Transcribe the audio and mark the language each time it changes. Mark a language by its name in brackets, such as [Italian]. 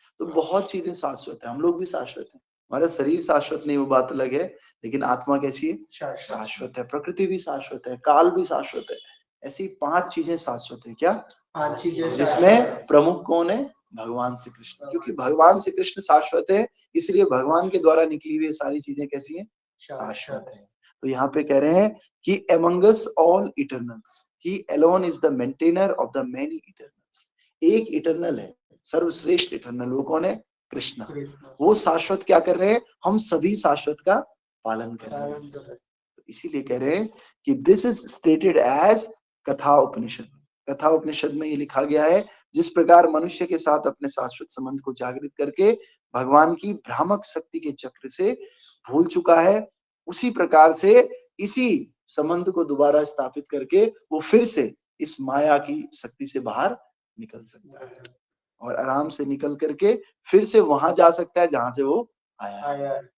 [Hindi] तो बहुत चीजें शाश्वत है, हम लोग भी शाश्वत हैं। हमारा शरीर शाश्वत नहीं, वो बात अलग है, लेकिन आत्मा कैसी है? शाश्वत है। प्रकृति भी शाश्वत है, काल भी शाश्वत है। ऐसी 5 चीजें शाश्वत है। क्या 5 चीजें? जिसमें प्रमुख कौन है? भगवान श्री कृष्ण। क्योंकि भगवान श्री कृष्ण शाश्वत है, इसलिए भगवान के द्वारा निकली हुई सारी चीजें कैसी हैं? शाश्वत है। तो यहाँ पे कह रहे हैं कि [English] amongst all eternals he alone is the maintainer of the many eternals। [Hindi] एक इटरनल है, सर्वश्रेष्ठ इटरनल, वो कौन है? कृष्ण। वो शाश्वत क्या कर रहे हैं? हम सभी शाश्वत का पालन कर रहे हैं। तो इसीलिए कह रहे हैं कि [English] This is stated as Katha Upanishad. [Hindi] कथा उपनिषद में ये लिखा गया है, जिस प्रकार मनुष्य के साथ अपने शाश्वत संबंध को जागृत करके भगवान की भ्रामक शक्ति के चक्र से भूल चुका है, उसी प्रकार से इसी संबंध को दोबारा स्थापित करके वो फिर से इस माया की शक्ति से बाहर निकल सकता है, और आराम से निकल करके फिर से वहां जा सकता है जहां से वो आया है।